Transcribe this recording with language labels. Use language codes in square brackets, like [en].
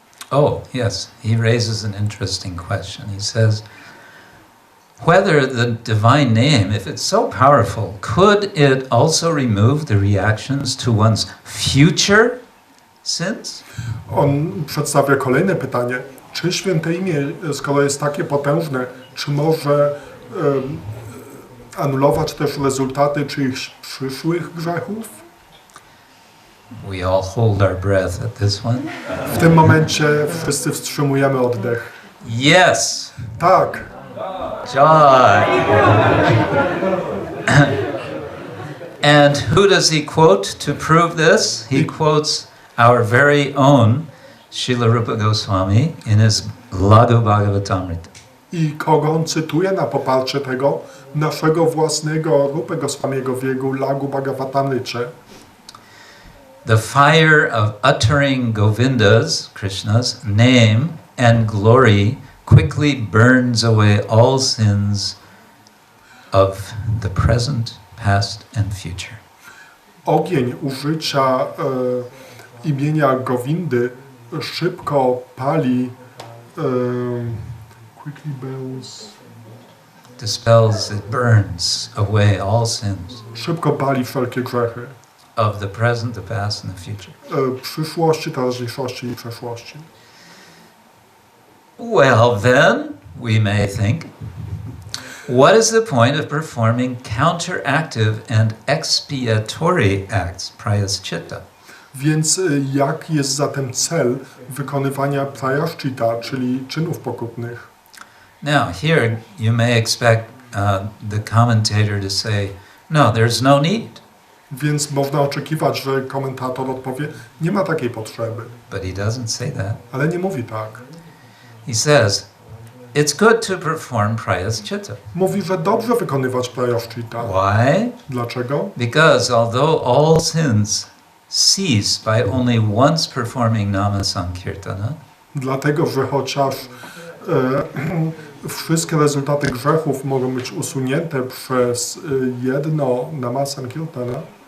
[en] Oh, yes, he raises an interesting question. He says, whether the divine name, if it's so powerful, could it also remove the reactions to one's future sins? [pl] On przedstawia kolejne pytanie. Czy święte imię, skoro jest takie potężne, czy może anulować też rezultaty czyichś przyszłych grzechów? [en] We all hold our breath at this one. [pl] W tym momencie wszyscy wstrzymujemy oddech. [en] Yes! [pl] Tak. [en] Joy! And who does he quote to prove this? He quotes our very own Srila Rupa Goswami in his Laghu Bhagavatamrita. [pl] I kogo on cytuje na poparcie tego? Naszego własnego Rupa Goswamiego w jego Laghu Bhagavatamrycie. [en] The fire of uttering Govinda's, Krishna's, name and glory quickly burns away all sins of the present, past and future. [pl] Ogień użycia imienia Govindy szybko pali [en] quickly burns. Dispels, it burns away all sins [pl] Szybko pali wszelkie grzechy. [en] of the present, the past and the future. [pl] Przyszłości, teraźniejszości i przeszłości. [en] Well, then, we may think, what is the point of performing counteractive and expiatory acts, prayaschitta? [pl] Więc jaki jest zatem cel wykonywania prayaschitta, czyli czynów pokutnych? [en] Now, here you may expect the commentator to say, no, there's no need. [pl] Więc można oczekiwać, że komentator odpowie, nie ma takiej potrzeby. [en] But he doesn't say that. [pl] Ale nie mówi tak. [en] He says, it's good to perform prayaschitta. [pl] Mówi, że dobrze wykonywać prayaschitta. [en] Why? [pl] Dlaczego? [en] Because although all sins cease by only once performing nama sankirtana, [pl] Dlatego, że chociaż wszystkie rezultaty grzechów mogą być usunięte przez jedno namasankirtana,